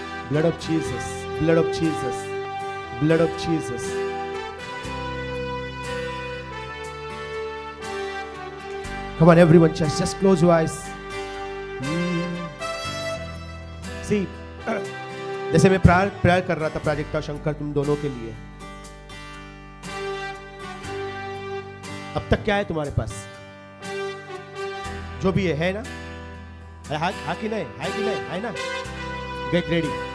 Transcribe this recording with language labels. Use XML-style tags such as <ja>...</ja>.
<en>Blood of Jesus, blood of Jesus, blood of Jesus. Come on, everyone, just close your eyes.</en> <hi>See, जैसे मैं prayer कर रहा था प्राजक्ता शंकर तुम दोनों के लिए, अब तक क्या है तुम्हारे पास? जो भी है ना? हाँ कि नहीं? है कि नहीं? है ना?</hi> <en>Get ready.</en>